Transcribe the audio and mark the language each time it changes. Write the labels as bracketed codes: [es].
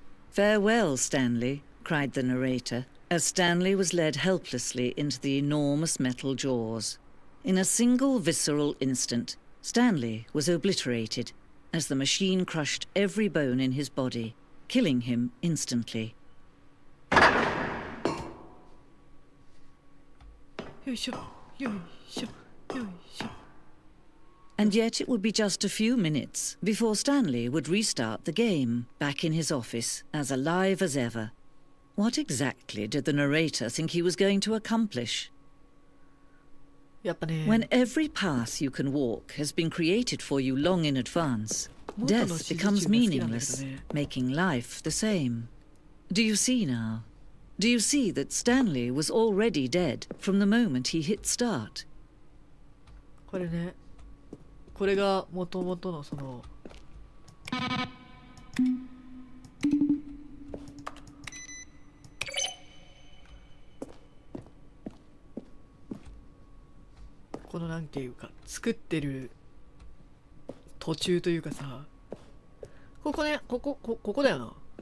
[en] Farewell, Stanley, cried the narrator, as Stanley was led helplessly into the enormous metal jaws. In a single visceral instant, Stanley was obliterated, as the machine crushed every bone in his body, killing him instantly. [ja] よいしょ、よいしょ、よいしょ。 [en] And yet it would be just a few minutes before Stanley would restart the game, back in his office, as alive as ever. What exactly did the narrator think he was going to accomplish? [ja] やっぱね、 [en] When every path you can walk has been created for you long in advance, death becomes meaningless, making life the same. Do you see now? Do you see that Stanley was already dead from the moment he hit start? [ja] これね、これが元々のそのこのなんていうか作ってる途中というかさ、ここね、ここだよな。